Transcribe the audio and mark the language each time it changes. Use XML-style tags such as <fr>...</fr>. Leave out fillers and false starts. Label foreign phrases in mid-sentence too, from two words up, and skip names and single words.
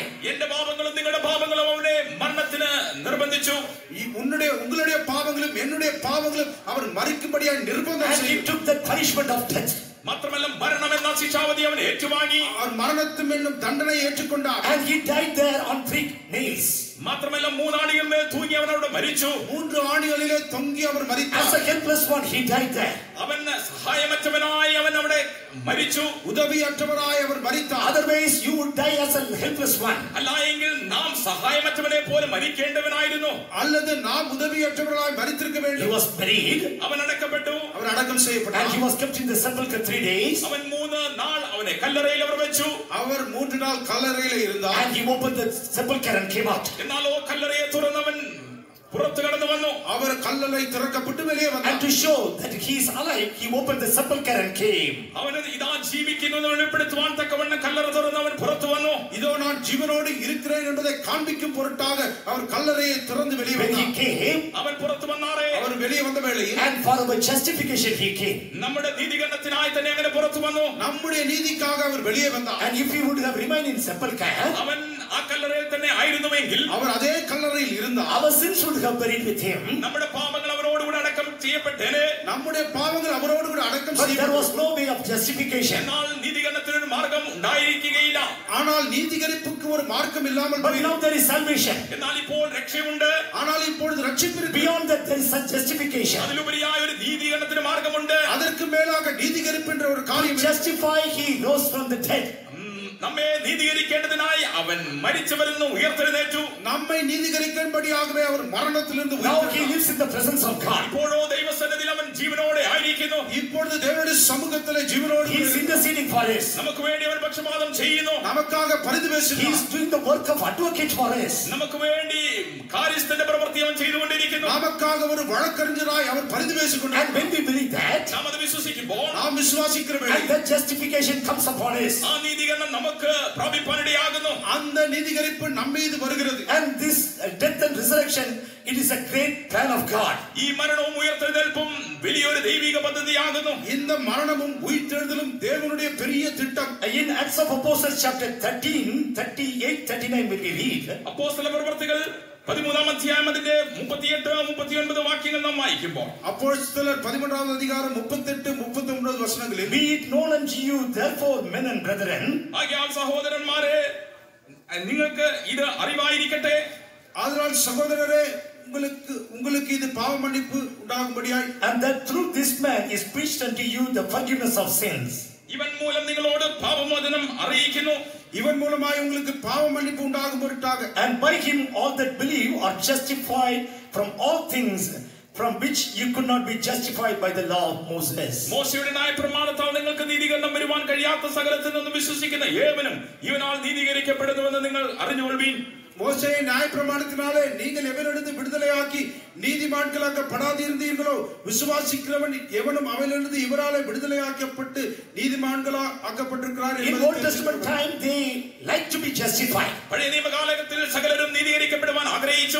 <ml>എന്റെ പാപങ്ങളും നിങ്ങളുടെ പാപങ്ങളും അവനെ മരണത്തിന് നിർബന്ധിച്ചു.</ml> <ta>உங்களுடைய பாவங்களும் என்னுடைய பாவங்களும் அவர் மரிக்கும்படியாக நிர்பந்தம்</ta> <en>And he</en> <ta>செய்தார்.</ta> <en>took the punishment of death.</en> <ml>മാത്രമല്ല മരണം എന്ന ശിക്ഷാവധി അവൻ ഏറ്റുവാങ്ങി.</ml> <ta>அவர் மரணத்தும் என்னும் தண்டனை ஏற்றுக்கொண்டார்.</ta> <en>And he died there on 3 nails.</en> <ml>മാത്രമല്ല 3 ആണികളിൽ തൂങ്ങി അവൻ അവിടെ മരിച്ചു.</ml> <ta>3 ആണികളിலே தொங்கி அவர்</ta> <en>As</en> <ta>மரித்தார்.</ta> <en>a helpless one, he died there.</en> <ml>അവൻ സഹായമറ്റവനായി അവൻ അവിടെ മരിച്ചു.</ml> <ta>உதவியற்றவராய் அவர் மரித்தார்.</ta> <en>Otherwise, you would die as a helpless one.</en> <ml>അല്ല എങ്കിൽ നാം സഹായമറ്റവനെ പോലെ മരിക്കേണ്ടവനായിരുന്നു.</ml> <ta>அல்லது நாம் உதவியற்றவர்களாய் மரித்திருக்க</ta> <en>He</en> <ta>வேண்டும்.</ta> <en>was buried,</en> <ml>അവൻ അടക്കപ്പെട്ടു.</ml> <ta>அவர் அடக்கம்</ta> <en>and</en> <ta>செய்யப்பட்டார்.</ta> <en>he was kept in the sepulchre 3 days.</en> <ml>അവൻ 3 നാൾ അവനെ കല്ലറയിൽ അവർ വെച്ചു.</ml> <ta>அவர் 3 நாள் கல்லறையிலே இருந்தார்.</ta> <en>And he opened the sepulchre and came out.</en> <ml>എന്നാലോ കല്ലറയെ തുറന്നവൻ പുറത്തു കടന്നു വന്നു.</ml> <ta>அவர் கல்லறை திறக்கப்பட்டு வெளியே</ta> <en>And</en> <ta>வந்தார்.</ta> <en>to show that he is alive, he opened the sepulchre and came.</en> <ml>അവന് ഇതാ ജീവിക്കുന്നു എന്ന് വെളിപ്പെടുത്തുവാൻ തക്കവണ്ണം കല്ലറ തുറന്ന് അവൻ പുറത്തു വന്നു.</ml> <ta>இதோ நான் ஜீவனோடு இருக்கிறேன் என்பதை காண்பிக்கும் பொருட்டாக அவர் கல்லறையை திறந்து வெளியே</ta> <en>When he</en> <ta>வந்தார்.</ta> <en>came,</en> <ml>അവൻ പുറത്തു വന്നാറേ,</ml> <ta>அவர் வெளியே வந்த வேளையில்</ta> <en>and for our justification he came.</en> <ml>നമ്മുടെ നീതികരണത്തിനായി തന്നെ അങ്ങനെ പുറത്തു വന്നു.</ml> <ta>நம்முடைய நீதிக்காக அவர் வெளியே வந்தார்.</ta> <en>And if he would have remained in sepulchre,</en> <ml>അവൻ ആ കല്ലറയിൽ തന്നെ ആയിരുന്നുവെങ്കിൽ</ml> <ta>அவர் அதே கல்லறையில் இருந்தார்.</ta> <en>our sins would have buried with him.</en> <ml>നമ്മുടെ പാപങ്ങൾ അവരോടുകൂടെ അടക്കം ചെയ്യപ്പെട്ടേനെ.</ml> <ta>நம்முடைய பாவங்கள் அவரோடு கூட அடக்கம்</ta> <en>But there</en> <ta>செய்யப்படும்.</ta> <en>was no way of justification.</en> <ml>എന്നാൽ നീതികരണത്തിനൊരു മാർഗം ഉണ്ടായിരിക്കുകയില്ല.</ml> <ta>ஆனால் நீதிகரிப்புக்கு ஒரு மார்க்கம் இல்லாமல்</ta> <en>But</en> <ta>போயிற்று.</ta> <en>now there is salvation.</en> <ml>എന്നാൽ ഇപ്പോൾ രക്ഷയുണ്ട്.</ml> <ta>ஆனால் இப்பொழுது ரட்சிப்பு இருக்கு.</ta> <en>Beyond that, there is such justification.</en> <ml>അതിലുപരിയായ ഒരു നീതികരണത്തിന് മാർഗമുണ്ട്.</ml> <ta>அதற்கு மேலாக நீதிகரிப்பு என்ற ஒரு</ta> <en>To</en> <ta>காரியம்.</ta> <en>justify, he rose from the dead.</en> <ml>നമ്മെ നീതീകരിക്കേണ്ടതിനായി അവൻ മരിച്ചവരിൽ നിന്ന് ഉയർത്തെഴുന്നേറ്റു.</ml> <ta>நம்மை நீதிகரிக்கும்படியாகவே அவர் மரணத்திலிருந்து</ta> <en>Now he</en> <ta>உயிர்த்தெழுந்தார்.</ta> <en>lives in the presence of God.</en> <ml>ഇപ്പോഴോ ദൈവസന്നിധിയിൽ അവൻ ജീവനോടെ ആയിരിക്കുന്നു.</ml> <ta>இப்பொழுது தேவனுடைய சமூகத்திலே ஜீவனோடு</ta> <en>He is interceding for us.</en> <ml>നമുക്ക് വേണ്ടി അവൻ പക്ഷപാതം ചെയ്യുന്നു.</ml> <ta>நமக்காக பரிந்து</ta> <en>He is</en> <ta>பேசுகிறார்.</ta> <en>doing the work of advocate for us.</en> <ml>നമുക്ക് വേണ്ടി കാര്യസ്ഥന്റെ പ്രവൃത്തി അവൻ ചെയ്തുകൊണ്ടിരിക്കുന്നു.</ml> <ta>நமக்காக ஒரு வழக்கறிஞராய் அவர் பரிந்து</ta> <en>And</en> <ta>பேசிக்கொண்டார்.</ta> <en>when we believe that,</en> <ml>നാം അത് വിശ്വസിക്കുമ്പോൾ</ml> <ta>நாம் விசுவாசிக்கிற</ta> <en>and</en> <ta>வேளை</ta> <en>that justification comes upon us,</en> <ml>ആ നീതീകരണം നമുക്ക് പ്രാപിപ്പാനിടയാകുന്നു.</ml> <ta>அந்த நீதிகரிப்பு நம்ம மீது வருகிறது.</ta> <en>and this death and resurrection it is a great plan of God.</en> <ml>ഈ മരണവും ഉയർത്തെഴുന്നേൽപ്പും വലിയൊരു ദൈവിക പദ്ധതിയാകുന്നു.</ml> <ta>இந்த மரணமும் உயிர்த்தெழுதலும் தேவனுடைய பெரிய திட்டம்.</ta> <en>In Acts of Apostles chapter 13, 38, 39 when we read,</en> <ml>അപ്പോസ്തല പ്രവൃത്തികൾ 13-ാം അധ്യായം അതിന്റെ 38-39 വാക്യങ്ങൾ നാം വായിക്കുമ്പോൾ,</ml> <ta>அப்போஸ்தலர் 13-வது அதிகாரம் 38 39 வசனங்களில்,</ta> <en>be it known unto you therefore men and brethren,</en> <ml>ആകയാൽ സഹോദരന്മാരെ നിങ്ങൾക്ക് ഇത് അറിവായിരിക്കട്ടെ,</ml> <ta>ஆதலால் சகோதரரே உங்களுக்கு இது பாவ மன்னிப்பு உண்டாகும்படியாய்,</ta> <en>and that through this man is preached unto you the forgiveness of sins.</en> <ml>ഇവൻ മൂലം നിങ്ങളോട് പാപമോചനം അറിയിക്കുന്നു,</ml> <ta>இவன் மூலமாய் உங்களுக்கு பாவ மன்னிப்பு உண்டாகும் பொருட்டாக,</ta> <en>and by him all that believe are justified from all things from which you could not be justified by the law of Moses.</en> <ml>മോശയുടെ ന്യായപ്രമാണത്താൽ നിങ്ങൾക്ക് നീതീകരണം വരുവാൻ കഴിയാത്ത സകലത്തിൽ നിന്നും വിശ്വസിക്കുന്ന ഏവനും ഇവനാൽ നീതീകരിക്കപ്പെടുന്നുവെന്ന് നിങ്ങൾ അറിഞ്ഞുകൊള്ളുവീൻ.</ml> <ta>மோசேயின் நியாயப்பிரமாணத்தினாலே நீங்கள் எவனிடத்து விடுதலையாக்கி நீதிமான்களாக்கப்படாதிருந்தீர்களோ விசுவாசிக்கிறவன் எவனும் அவனிலிருந்து இவராலே விடுதலையாக்கப்பட்டு நீதிமான்களா ஆக்கப்பட்டிருக்கிறார்.</ta> <en>In Old Testament time they like to be justified.</en> <ml>പഴയ നിയമകാലത്തിൽ സകലരും നീതീകരിക്കപ്പെടുവാൻ ആഗ്രഹിച്ചു.</ml>